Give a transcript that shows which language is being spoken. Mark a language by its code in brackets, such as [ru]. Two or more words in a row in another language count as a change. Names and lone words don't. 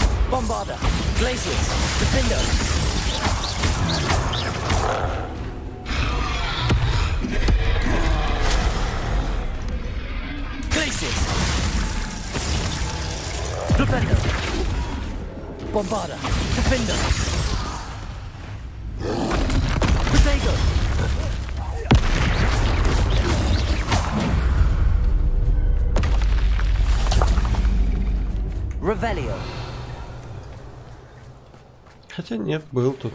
[en] Bombarda. Glaciers. Defender. Glaciers. Defender. Bombarda. Defender. Potato. Revelio. [ru] Хотя нет, был тут.